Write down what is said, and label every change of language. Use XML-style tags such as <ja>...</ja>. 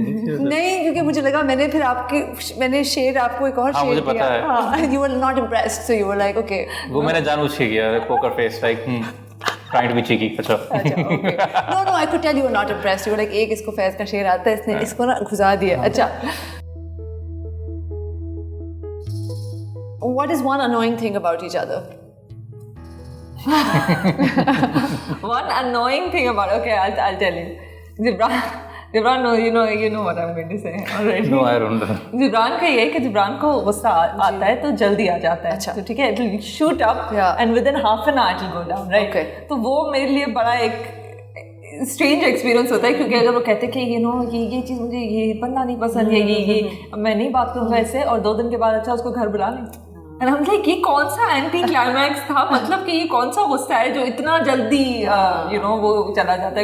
<ur>نہیں, کیونکہ مجھے لگا میں نے شعر آپ کو ایک اور شعر دیا.</ur> <en>You were not impressed, so you were like okay.</en> <ur>وہ میں نے جان بوجھ کے کیا,</ur> <en>Poker face like trying to be cheeky.</en> <ur>اچھا</ur> <en>No I could tell you were not impressed. You were like</en> <ur>ایک اس کو فیض کا شعر آتا ہے, اس نے اس کو نا گھسا دیا.</ur> <en>اچھا, what is one annoying thing about each other? One annoying thing about, okay, I'll tell you. Jibran, no, you know what I'm going to say already. No, I don't know.</en> <ur>Jibran کا یہ ہے کہ جبران کو غصہ آتا ہے تو جلدی آ جاتا ہے. اچھا, تو ٹھیک ہے,</ur> <en>it will shoot up and within half an hour it will go down, right?</en> <ur>تو وہ میرے لیے بڑا ایک اسٹرینج ایکسپیرینس ہوتا ہے, کیونکہ اگر وہ کہتے کہ یہ چیز مجھے یہ بندہ نہیں پسند, یہ میں نہیں بات کروں گا ایسے, اور 2 دن کے بعد اچھا اس کو گھر بلا لیں. اینڈ ہم لائک یہ کون سا اینٹی کلائمیکس تھا, مطلب کہ یہ کون سا غصہ ہے جو اتنا جلدی وہ چلا جاتا ہے.</ur>